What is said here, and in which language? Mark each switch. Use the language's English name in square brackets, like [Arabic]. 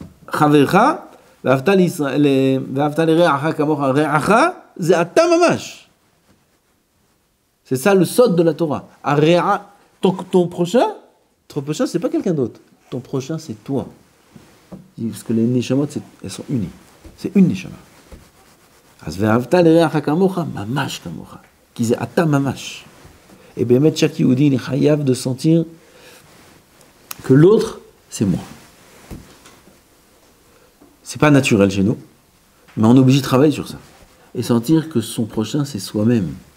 [Hebrew] Chavercha ואהבת לרעך כמוך, רעך זה אתה ממש. [French] C'est ça le sod de la Torah. Ton prochain, c'est pas quelqu'un d'autre. Ton prochain, c'est toi. Parce que les neshamot, elles sont unies. C'est une neshama. [Hebrew] אז ואהבת לרעך כמוך, ממש כמוך. כי זה אתה ממש. [French] Et באמת, chaque Yehudi, il est chayav de sentir que l'autre, c'est moi. C'est pas naturel chez nous, mais on est obligé de travailler sur ça. Et sentir que son prochain, c'est soi-même.